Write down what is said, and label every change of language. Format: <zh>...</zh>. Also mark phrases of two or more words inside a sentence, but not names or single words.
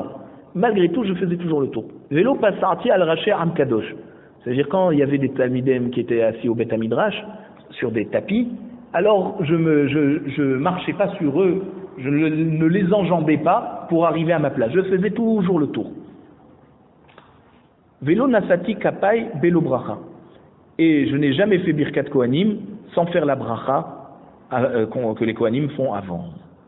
<fr>Malgré tout, je faisais toujours le tour.</fr> <he>ולא פסעתי על ראשי עם קדוש.</he> <fr>C'est-à-dire quand il y avait des talmidem qui étaient assis au Beth Midrash sur des tapis, alors je marchais pas sur eux, je ne les enjambais pas pour arriver à ma place. Je faisais toujours le tour.</fr> <he>ולא נשאתי כפי בלא ברכה.</he> <fr>Et je n'ai jamais fait</fr> <he>ברכת כהנים</he> <fr>sans faire la bracha que les Kohanim font avant.</fr>